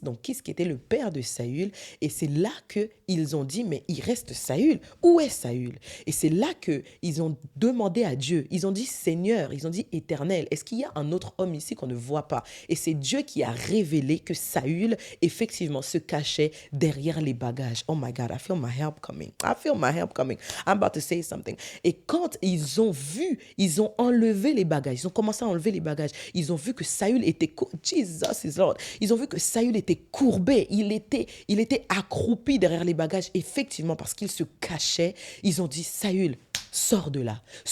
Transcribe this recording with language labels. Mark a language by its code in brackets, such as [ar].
[fr] Donc, Kis qui était le père de Saül. Et c'est là qu'ils ont dit, mais il reste Saül. Où est Saül? Et c'est là qu'ils ont demandé à Dieu. Ils ont dit, Seigneur, ils ont dit, Éternel, est-ce qu'il y a un autre homme ici qu'on ne voit pas? Et c'est Dieu qui a révélé que Saül, effectivement, se cachait derrière les bagages. [en] Oh my God, I feel my help coming. I'm about to say something. [fr] Et quand ils ont enlevé les bagages, ils ont commencé à enlever les bagages, ils ont vu que Saül était, [en] Jesus is Lord, [fr] ils ont vu que Saül était courbé, il était accroupi derrière les bagages, effectivement, parce qu'il se cachait, ils ont dit, Saül, sors de là,